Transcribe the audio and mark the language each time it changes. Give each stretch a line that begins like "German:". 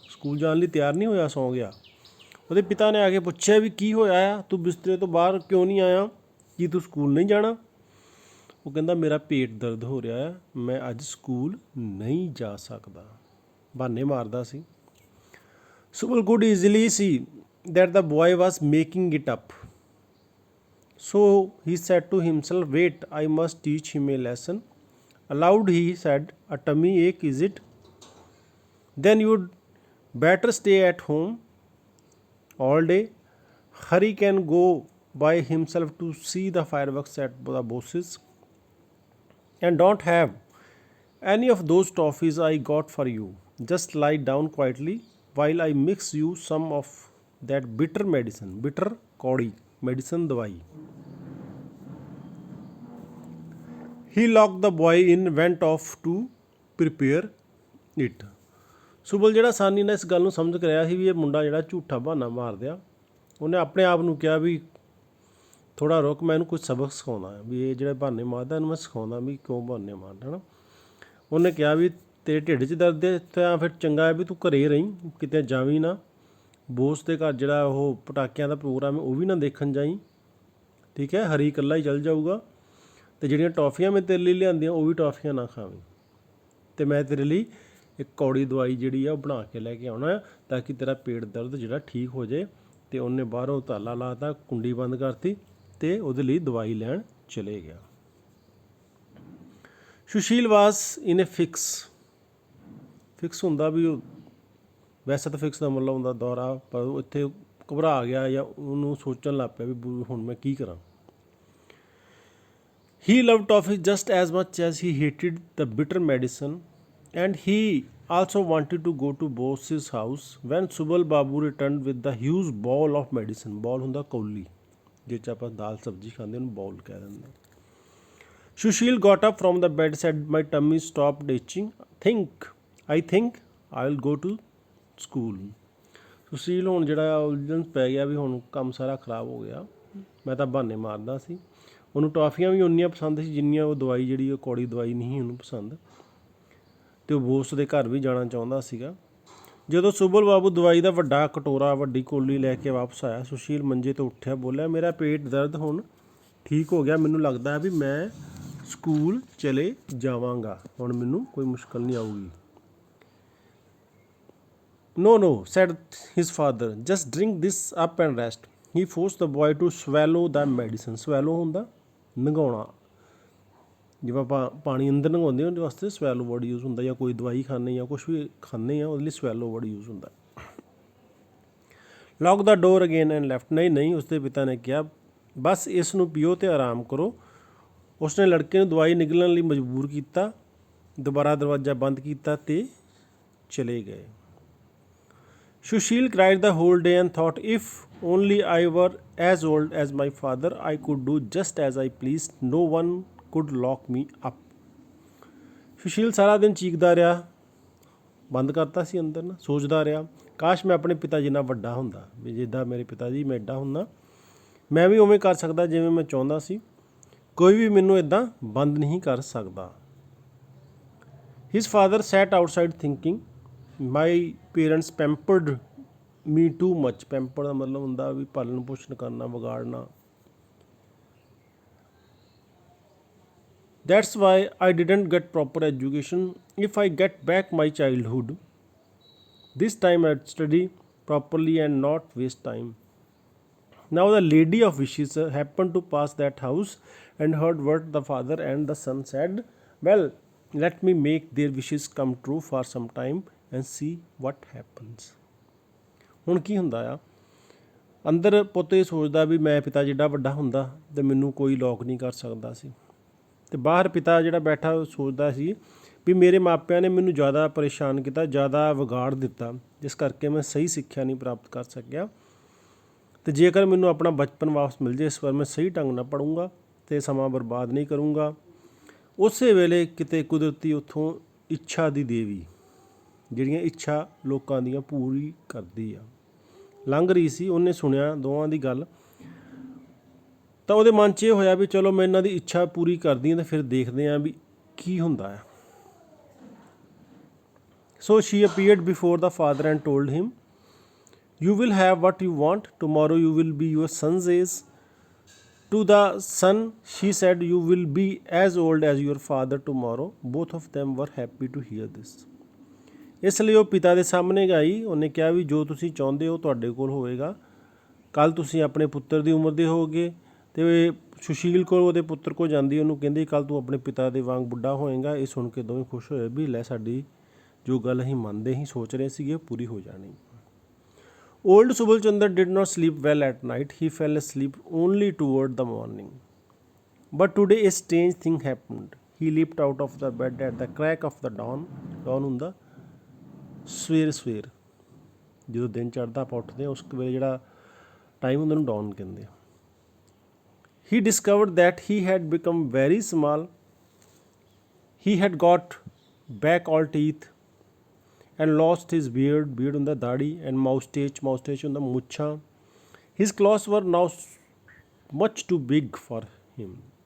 Punjabi: School ਜਾਣ ਲਈ ਤਿਆਰ ਨਹੀਂ ਹੋਇਆ, ਸੌਂ ਗਿਆ। ਉਹਦੇ ਪਿਤਾ ਨੇ ਆ ਕੇ ਪੁੱਛਿਆ ਵੀ ਕੀ ਹੋਇਆ ਆ, ਤੂੰ ਬਿਸਤਰੇ ਤੋਂ ਬਾਹਰ ਕਿਉਂ ਨਹੀਂ ਆਇਆ, ਕੀ ਤੂੰ ਸਕੂਲ ਨਹੀਂ ਜਾਣਾ? ਉਹ ਕਹਿੰਦਾ ਮੇਰਾ ਪੇਟ ਦਰਦ ਹੋ ਰਿਹਾ ਹੈ, ਮੈਂ ਅੱਜ ਸਕੂਲ ਨਹੀਂ ਜਾ ਸਕਦਾ। ਬਹਾਨੇ ਮਾਰਦਾ ਸੀ।
English: Subal could easily see that the boy was making it up. So he said to himself, "Wait, I must teach him a lesson." Aloud he said, "A tummy ache, is it? Then you'd better stay at home all day. Harry can go by himself to see the fireworks at the boss's. And don't have any of those toffees I got for you. Just lie down quietly while I mix you some of that bitter medicine." Bitter कौड़ी medicine दवाई। He locked the boy in, went off to prepare it.
Punjabi: ਸੁਬਲ ਜਿਹੜਾ ਆਸਾਨੀ ਨਾਲ ਇਸ ਗੱਲ ਨੂੰ ਸਮਝ ਕੇ ਰਿਹਾ ਸੀ ਵੀ ਇਹ ਮੁੰਡਾ ਜਿਹੜਾ ਝੂਠਾ ਬਹਾਨਾ ਮਾਰ ਦਿਆ, ਉਹਨੇ ਆਪਣੇ ਆਪ ਨੂੰ ਕਿਹਾ ਵੀ ਥੋੜ੍ਹਾ ਰੁਕ, ਮੈਂ ਇਹਨੂੰ ਕੁਝ ਸਬਕ ਸਿਖਾਉਂਦਾ ਵੀ ਇਹ ਜਿਹੜੇ ਬਹਾਨੇ ਮਾਰਦਾ ਇਹਨੂੰ ਮੈਂ ਸਿਖਾਉਂਦਾ ਵੀ ਕਿਉਂ ਬਹਾਨੇ ਮਾਰਦਾ ਹੈ ਨਾ। ਉਹਨੇ ਕਿਹਾ ਵੀ ਤੇਰੇ ਢਿੱਡ 'ਚ ਦਰਦ ਹੈ ਤਾਂ ਫਿਰ ਚੰਗਾ ਹੈ ਵੀ ਤੂੰ ਘਰੇ ਰਹੀਂ, ਕਿਤੇ ਜਾਵੀਂ ਨਾ। ਬੋਸ ਦੇ ਘਰ ਜਿਹੜਾ ਉਹ ਪਟਾਕਿਆਂ ਦਾ ਪ੍ਰੋਗਰਾਮ ਹੈ ਉਹ ਵੀ ਨਾ ਦੇਖਣ ਜਾਈਂ, ਠੀਕ ਹੈ। ਹਰੀ ਇਕੱਲਾ ਹੀ ਚੱਲ ਜਾਊਗਾ। ਅਤੇ ਜਿਹੜੀਆਂ ਟੌਫੀਆਂ ਮੈਂ ਤੇਰੇ ਲਈ ਲਿਆਂਦੀਆਂ ਉਹ ਵੀ ਟੌਫੀਆਂ ਨਾ ਖਾਵੀਂ, ਅਤੇ ਮੈਂ ਤੇਰੇ ਲਈ ਇੱਕ ਕੌੜੀ ਦਵਾਈ ਜਿਹੜੀ ਆ ਉਹ ਬਣਾ ਕੇ ਲੈ ਕੇ ਆਉਣਾ ਤਾਂ ਕਿ ਤੇਰਾ ਪੇਟ ਦਰਦ ਜਿਹੜਾ ਠੀਕ ਹੋ ਜਾਏ। ਅਤੇ ਉਹਨੇ ਬਾਹਰੋਂ ਤਾਲਾ ਲਾ ਤਾ, ਕੁੰਡੀ ਬੰਦ ਕਰਤੀ ਅਤੇ ਉਹਦੇ ਲਈ ਦਵਾਈ ਲੈਣ ਚਲੇ ਗਿਆ। ਸੁਸ਼ੀਲ
English: was in a fix
Punjabi: ਹੁੰਦਾ ਵੀ ਉਹ ਵੈਸੇ ਤਾਂ ਫਿਕਸ ਦਾ ਮਤਲਬ ਹੁੰਦਾ ਦੌਰਾ, ਪਰ ਉਹ ਇੱਥੇ ਘਬਰਾ ਗਿਆ ਜਾਂ ਉਹਨੂੰ ਸੋਚਣ ਲੱਗ ਪਿਆ ਵੀ ਹੁਣ ਮੈਂ ਕੀ ਕਰਾਂ।
English: He loved toffee just as much as he hated the bitter medicine, and he also wanted to go to boss's house. When Subal Babu returned with the huge bowl of medicine,
Punjabi: bowl ਹੁੰਦਾ ਕੌਲੀ ਜਿਹ 'ਚ ਆਪਾਂ ਦਾਲ ਸਬਜ਼ੀ ਖਾਂਦੇ ਉਹਨੂੰ bowl ਕਹਿ ਦਿੰਦੇ।
English: Sushil got up from the bed, said, "My tummy stopped itching. I think I'll go to school."
Punjabi: Sushil ਹੁਣ ਜਿਹੜਾ ਉਲਝਣ ਪੈ ਗਿਆ ਵੀ ਹੁਣ ਕੰਮ ਸਾਰਾ ਖਰਾਬ ਹੋ ਗਿਆ, ਮੈਂ ਤਾਂ ਬਹਾਨੇ ਮਾਰਦਾ ਸੀ। ਉਹਨੂੰ ਟੌਫੀਆਂ ਵੀ ਉਨੀਆਂ ਪਸੰਦ ਸੀ ਜਿੰਨੀਆਂ ਉਹ ਦਵਾਈ ਜਿਹੜੀ ਉਹ ਕੌੜੀ ਦਵਾਈ ਨਹੀਂ ਉਹਨੂੰ ਪਸੰਦ, ਅਤੇ ਉਹ ਬੋਸ ਦੇ ਘਰ ਵੀ ਜਾਣਾ ਚਾਹੁੰਦਾ ਸੀਗਾ। ਜਦੋਂ ਸੁਬਲ ਬਾਬੂ ਦਵਾਈ ਦਾ ਵੱਡਾ ਕਟੋਰਾ, ਵੱਡੀ ਕੌਲੀ ਲੈ ਕੇ ਵਾਪਸ ਆਇਆ, ਸੁਸ਼ੀਲ ਮੰਜੇ ਤੋਂ ਉੱਠਿਆ, ਬੋਲਿਆ, "ਮੇਰਾ ਪੇਟ ਦਰਦ ਹੁਣ ਠੀਕ ਹੋ ਗਿਆ, ਮੈਨੂੰ ਲੱਗਦਾ ਹੈ ਵੀ ਮੈਂ ਸਕੂਲ ਚਲੇ ਜਾਵਾਂਗਾ, ਹੁਣ ਮੈਨੂੰ ਕੋਈ ਮੁਸ਼ਕਲ ਨਹੀਂ ਆਊਗੀ."
English: No, said his father. "Just drink this up and rest." He forced the boy to swallow the medicine.
Punjabi: Swallow ਹੁੰਦਾ ਲੰਘਾਉਣਾ, ਜਿਵੇਂ ਆਪਾਂ ਪਾਣੀ ਅੰਦਰ ਲੰਘਾਉਂਦੇ ਉਹਦੇ ਵਾਸਤੇ ਸਵੈਲੋ ਵਰਡ ਯੂਜ਼ ਹੁੰਦਾ, ਜਾਂ ਕੋਈ ਦਵਾਈ ਖਾਂਦੇ ਜਾਂ ਕੁਛ ਵੀ ਖਾਂਦੇ ਆ ਉਹਦੇ ਲਈ ਸਵੈਲੋ ਵਰਡ ਯੂਜ਼ ਹੁੰਦਾ।
English: Lock the door again and left.
Punjabi: ਨਹੀਂ, ਉਸਦੇ ਪਿਤਾ ਨੇ ਕਿਹਾ, ਬਸ ਇਸ ਨੂੰ ਪੀਓ ਅਤੇ ਆਰਾਮ ਕਰੋ। ਉਸਨੇ ਲੜਕੇ ਨੂੰ ਦਵਾਈ ਨਿਗਲਣ ਲਈ ਮਜਬੂਰ ਕੀਤਾ, ਦੁਬਾਰਾ ਦਰਵਾਜ਼ਾ ਬੰਦ ਕੀਤਾ ਅਤੇ ਚਲੇ ਗਏ।
English: Sushil cried the whole day and thought, "If only I were as old as my father, I could do just as I pleased. No one could lock me up."
Punjabi: Sushil ਸਾਰਾ ਦਿਨ ਚੀਕਦਾ ਰਿਹਾ, ਬੰਦ ਕਰਤਾ ਸੀ ਅੰਦਰ ਨਾ, ਸੋਚਦਾ ਰਿਹਾ, ਕਾਸ਼ ਮੈਂ ਆਪਣੇ ਪਿਤਾ ਜਿੰਨਾ ਵੱਡਾ ਹੁੰਦਾ, ਵੀ ਜਿੱਦਾਂ ਮੇਰੇ ਪਿਤਾ ਜੀ ਮੈਂ ਐਡਾ ਹੁੰਦਾ, ਮੈਂ ਵੀ ਉਵੇਂ ਕਰ ਸਕਦਾ ਜਿਵੇਂ ਮੈਂ ਚਾਹੁੰਦਾ ਸੀ, ਕੋਈ ਵੀ ਮੈਨੂੰ ਇੱਦਾਂ ਬੰਦ ਨਹੀਂ ਕਰ ਸਕਦਾ।
English: His father sat outside thinking, "My parents pampered me too much."
Punjabi: Pamper ਦਾ ਮਤਲਬ ਹੁੰਦਾ ਵੀ ਪਾਲਣ ਪੋਸ਼ਣ ਕਰਨਾ, ਵਿਗਾੜਨਾ।
English: "That's why I didn't get proper education. If I get back my childhood, this time I'd study properly and not waste time." Now the lady of wishes happened to pass that house and heard what the father and the son said. "Well, let me make their wishes come true for some time and see what happens."
Punjabi: ਹੁਣ ਕੀ ਹੁੰਦਾ ਆ, ਅੰਦਰ ਪੁੱਤ ਇਹ ਸੋਚਦਾ ਵੀ ਮੈਂ ਪਿਤਾ ਜਿੱਡਾ ਵੱਡਾ ਹੁੰਦਾ ਅਤੇ ਮੈਨੂੰ ਕੋਈ ਲੋਕ ਨਹੀਂ ਕਰ ਸਕਦਾ ਸੀ, ਅਤੇ ਬਾਹਰ ਪਿਤਾ ਜਿਹੜਾ ਬੈਠਾ ਉਹ ਸੋਚਦਾ ਸੀ ਵੀ ਮੇਰੇ ਮਾਪਿਆਂ ਨੇ ਮੈਨੂੰ ਜ਼ਿਆਦਾ ਪਰੇਸ਼ਾਨ ਕੀਤਾ, ਜ਼ਿਆਦਾ ਵਿਗਾੜ ਦਿੱਤਾ, ਜਿਸ ਕਰਕੇ ਮੈਂ ਸਹੀ ਸਿੱਖਿਆ ਨਹੀਂ ਪ੍ਰਾਪਤ ਕਰ ਸਕਿਆ। ਅਤੇ ਜੇਕਰ ਮੈਨੂੰ ਆਪਣਾ ਬਚਪਨ ਵਾਪਸ ਮਿਲ ਜਾਏ ਇਸ ਵਾਰ ਮੈਂ ਸਹੀ ਢੰਗ ਨਾਲ ਪੜ੍ਹੂੰਗਾ ਅਤੇ ਸਮਾਂ ਬਰਬਾਦ ਨਹੀਂ ਕਰੂੰਗਾ। ਉਸੇ ਵੇਲੇ ਕਿਤੇ ਕੁਦਰਤੀ ਉੱਥੋਂ ਇੱਛਾ ਦੀ ਦੇਵੀ, ਜਿਹੜੀਆਂ ਇੱਛਾ ਲੋਕਾਂ ਦੀਆਂ ਪੂਰੀ ਕਰਦੀ ਆ, ਲੰਘ ਰਹੀ ਸੀ। ਉਹਨੇ ਸੁਣਿਆ ਦੋਵਾਂ ਦੀ ਗੱਲ, ਤਾਂ ਉਹਦੇ ਮਨ 'ਚ ਇਹ ਹੋਇਆ ਵੀ ਚਲੋ ਮੈਂ ਇਹਨਾਂ ਦੀ ਇੱਛਾ ਪੂਰੀ ਕਰਦੀ ਹਾਂ ਅਤੇ ਫਿਰ ਦੇਖਦੇ ਹਾਂ ਵੀ ਕੀ ਹੁੰਦਾ ਹੈ।
English: So she appeared before the father and told him, you will have what you want, tomorrow you will be your son's age. To the son she said, you will be as old as your father tomorrow. Both of them were happy to hear this.
Punjabi: ਇਸ ਲਈ ਉਹ ਪਿਤਾ ਦੇ ਸਾਹਮਣੇ ਗਈ। ਉਹਨੇ ਕਿਹਾ ਵੀ ਜੋ ਤੁਸੀਂ ਚਾਹੁੰਦੇ ਹੋ ਤੁਹਾਡੇ ਕੋਲ ਹੋਵੇਗਾ, ਕੱਲ੍ਹ ਤੁਸੀਂ ਆਪਣੇ ਪੁੱਤਰ ਦੀ ਉਮਰ ਦੇ ਹੋਗੇ। ਅਤੇ ਸੁਸ਼ੀਲ ਕੋਲ ਉਹਦੇ ਪੁੱਤਰ ਕੋਲ ਜਾਂਦੀ, ਉਹਨੂੰ ਕਹਿੰਦੀ ਕੱਲ੍ਹ ਤੂੰ ਆਪਣੇ ਪਿਤਾ ਦੇ ਵਾਂਗ ਬੁੱਢਾ ਹੋਏਗਾ। ਇਹ ਸੁਣ ਕੇ ਦੋਵੇਂ ਖੁਸ਼ ਹੋਏ ਵੀ ਲੈ ਸਾਡੀ ਜੋ ਗੱਲ ਅਸੀਂ ਮੰਨਦੇ ਹੀ ਸੋਚ ਰਹੇ ਸੀਗੇ ਪੂਰੀ ਹੋ ਜਾਣੀ।
English: Old Subal Chandra did not sleep well at night. He fell asleep only toward the morning. But today a strange thing happened. He leaped out of the bed at the crack of the dawn.
Punjabi: Dawn ਹੁੰਦਾ ਸਵੇਰ ਜਦੋਂ ਦਿਨ ਚੜ੍ਹਦਾ ਆਪਾਂ ਉੱਠਦੇ ਹਾਂ ਉਸ ਵੇਲੇ ਜਿਹੜਾ ਟਾਈਮ ਹੁੰਦਾ ਉਹਨੂੰ ਡਾਊਨ ਕਹਿੰਦੇ ਆ।
English: He discovered that he had become very small. He had got back all teeth and lost his beard
Punjabi: ਹੁੰਦਾ ਦਾੜੀ,
English: and moustache
Punjabi: ਹੁੰਦਾ ਮੁੱਛਾਂ।
English: His clothes were now much too big for him.